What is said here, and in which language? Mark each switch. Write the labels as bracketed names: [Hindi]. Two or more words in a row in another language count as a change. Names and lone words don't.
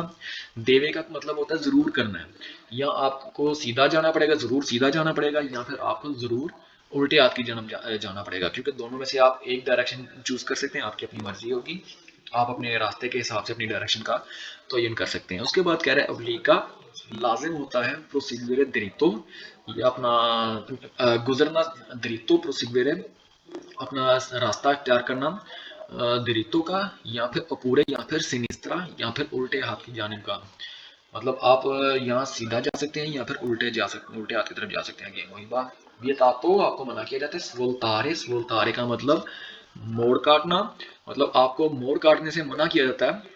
[Hindi] देवे का मतलब होता है जरूर करना है, या आपको सीधा जाना पड़ेगा, जरूर सीधा जाना पड़ेगा, या फिर आपको जरूर उल्टे हाथ की जाना पड़ेगा, क्योंकि दोनों में से आप एक [English] direction choose [Hindi] कर सकते हैं, आपकी अपनी मर्जी होगी। आप अपने रास्ते के हिसाब से अपनी डायरेक्शन का तयन कर सकते हैं। उसके बाद कह रहे हैं obliqua लाजिम होता है [Italian] proseguire diritto, [Hindi] ये अपना गुजरना, [Italian] diritto proseguire [Hindi] अपना रास्ता अख्तियार करना दिरितो का, या फिर अपूरे, या फिर सिनिस्त्रा, या फिर उल्टे हाथ की जानिब का। मतलब आप यहाँ सीधा जा सकते हैं या फिर उल्टे हाथ की तरफ जा सकते हैं। वही बात, ये तो आपको मना किया जाता है। स्वल्तारे का मतलब मोड़ काटना, मतलब आपको मोड़ काटने से मना किया जाता है।